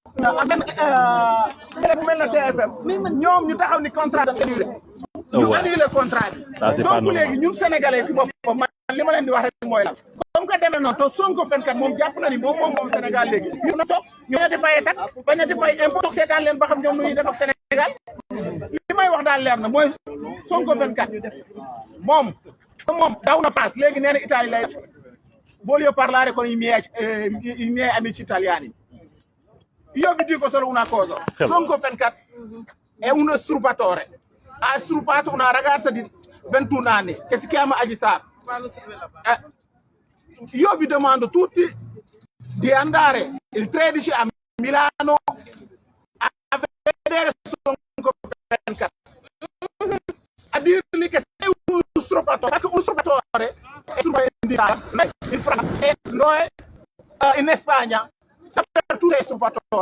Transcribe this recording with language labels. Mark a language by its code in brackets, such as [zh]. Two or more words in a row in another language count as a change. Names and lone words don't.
[wo] bu mel na TFM ñoom ñu taxaw ni contrat dafa annulé ñu annulé contrat bi donc léegi ñun sénégalais si boppam man li ma leen di wax rek mooy la [fr] comme que [wo] demee noonu te Sonko 24 moom jàpp na ni moom Sénégal léegi ñu na toog ñu di fay tax bañ a di fay impôt toog seetaan leen ba xam ñoom nu ñuy def ak Sénégal li may wax daal leer na mooy Sonko 24 moom daw na paas léegi nee na Italie lay [it] voglio parlare con i miei amici italiani. Io vi dico solo una cosa, Sonko 24 è uno strupatore, ha strupato una ragazza di 21 anni che si chiama Adji Sarr. Io vi domando tutti di andare il 13 a Milano a vedere Sonko 24, a dirgli che sei un strupatore, perché un strupatore in Francia e noi in Spagna dappertutto è struppatore.